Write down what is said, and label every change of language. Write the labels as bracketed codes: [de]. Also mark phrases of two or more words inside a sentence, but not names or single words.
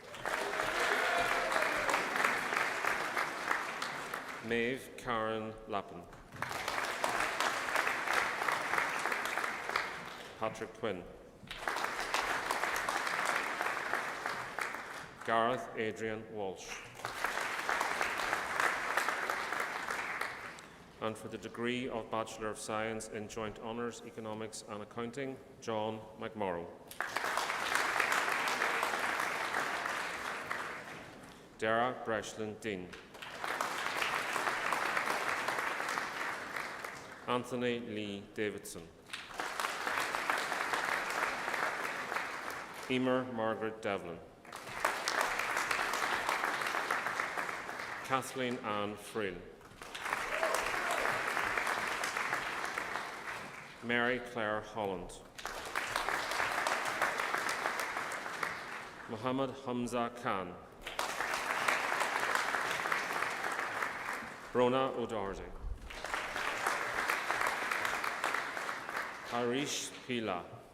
[en] Maeve Karen Lappin. Patrick Quinn. Gareth Adrian Walsh. And for the degree of Bachelor of Science in Joint Honours, Economics and Accounting, John McMorrow. Dara Breslin Dean. Anthony Lee Davidson. Emer Margaret Devlin. Kathleen Ann Friel. Mary Claire Holland. Muhammad Hamza Khan. Rona O'Doherty. Harish Pila.